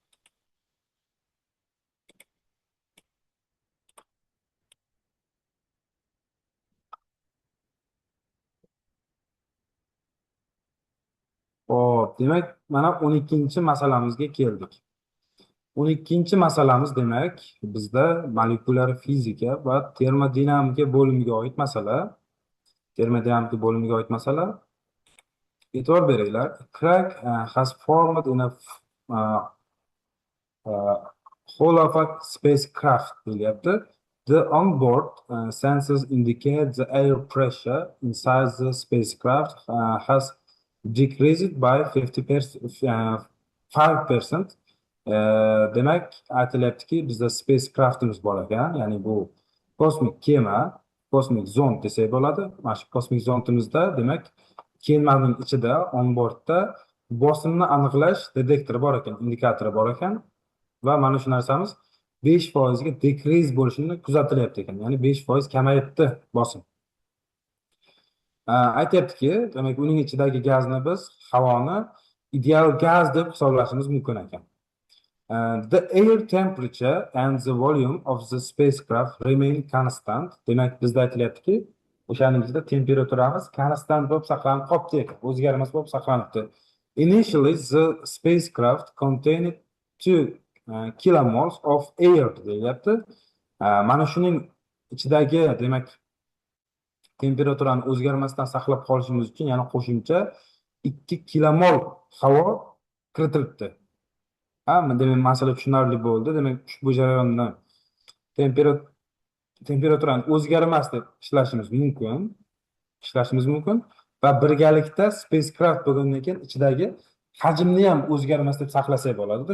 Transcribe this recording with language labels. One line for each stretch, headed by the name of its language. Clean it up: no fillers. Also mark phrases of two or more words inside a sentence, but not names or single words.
Uzbek: Xo'p, demak, mana 12-masalamizga keldik. 12-masalamiz demak bizda molekulyar fizika va termodinamika bo'limiga oid masala. Termodinamika bo'limiga oid masala. E'tibor beringlar.
English: Crack has formed in a whole of a spacecraft deyapti. The onboard sensors indicate the air pressure inside the spacecraft has decreased by 5%.
Uzbek: Demak, aytilyaptiki, bizda spacecraftimiz bor ekan, ya'ni bu kosmik kema, kosmik zond desak bo'ladi. Mana shu kosmik zondimizda demak kemaning ichida onboardda bosimni aniqlash detektori bor ekan, indikatori bor ekan va mana shu narsamiz 5% ga decrease bo'lishini kuzatilyapti ekan, ya'ni 5% kamayibdi bosim. Aytyaptiki, demak uning ichidagi gazni biz havoni ideal gaz deb hisoblashimiz mumkin ekan.
English: The air temperature and the volume of the spacecraft remain constant.
Uzbek: Demak, bizda aytilyaptiki, o'shaning ichida temperaturamiz konstant bo'lib saqlanib qolibdi ekan, o'zgarmas bo'lib saqlanibdi.
English: Initially, the spacecraft contained two kilomoles of air deyilyapti.
Uzbek: Mana shuning ichidagi demak temperaturani o'zgarmasdan saqlab qolishimiz uchun yana qo'shimcha 2 kilomol havo kiritilibdi. Demak, masala tushunarli bo'ldi. Demak, ushbu jarayonni temperatura temperaturani o'zgarmas deb ishlashimiz mumkin va birgalikda spacecraft bo'lgandan keyin ichidagi hajmni ham o'zgarmas deb saqlasak bo'ladi.